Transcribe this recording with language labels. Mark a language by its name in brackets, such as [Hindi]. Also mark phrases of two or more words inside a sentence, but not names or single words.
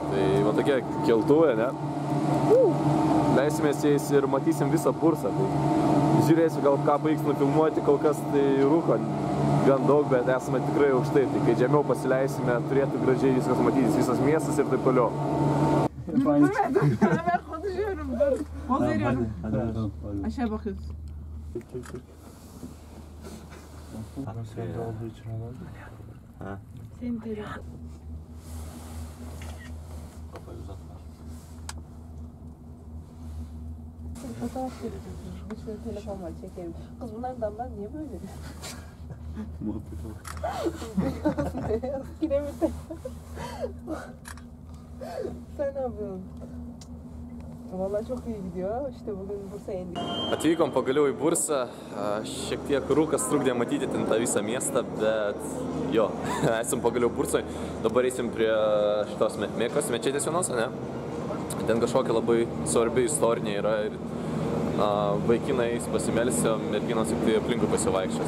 [Lithuanian] Tai va tokie keltuvai, ne? Leisimės jais ir matysim visą Bursą. Tai žiūrėsiu, gal ką pavyks nufilmuoti, kol kas tai rūko gan daug, bet esame tikrai aukštai. Tai kai žemiau pasileisime, turėtų gražiai viskas matytis, visas miestas ir taip toliau. [Turkish] Aşağı bakıyoruz. Ha. Senin telefon. Kafayı uzatma. Fotoğraf çekiyorsun. Bir sürü telefon var, çekelim. Kız bunlar damlar niye böyle? Muhabbet olur. Kiremite. Sen ne yapıyorsun? Vallahi çok iyi gidiyor. İşte bugün Bursa'ya indik. [Lithuanian] Atvykom pagaliau į Bursą, šiek tiek rūkas trukdė matyti ten tą visą miestą, bet jo, esam pagaliau Bursoj. Dabar eisim prie šitos Mekos mečetės vienos, ne? Ten kažkokia labai svarbi istorinė yra ir vaikinai pasimelsia, merginos tik tai aplinkui pasivaikščios.